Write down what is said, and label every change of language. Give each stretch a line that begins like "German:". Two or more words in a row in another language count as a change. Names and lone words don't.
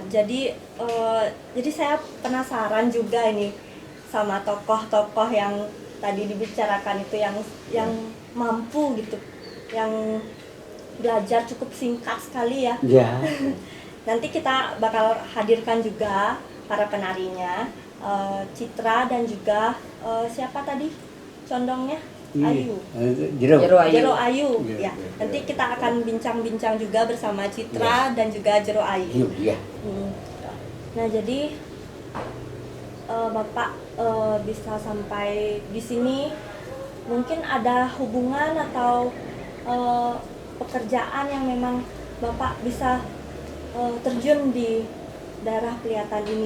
Indonesian: Jadi saya penasaran juga ini sama tokoh-tokoh yang tadi dibicarakan itu yang mampu gitu, yang belajar cukup singkat sekali ya. Ya. Nanti kita bakal hadirkan juga para penarinya, Citra dan juga siapa tadi condongnya? Ayu. Jero. Jero Ayu. Iya, Ya. iya, Nanti iya. kita akan bincang-bincang juga bersama Citra dan juga Jero Ayu. Iya. Nah, jadi Bapak bisa sampai di sini mungkin ada hubungan atau pekerjaan yang memang Bapak bisa terjun di daerah Pelihatan ini.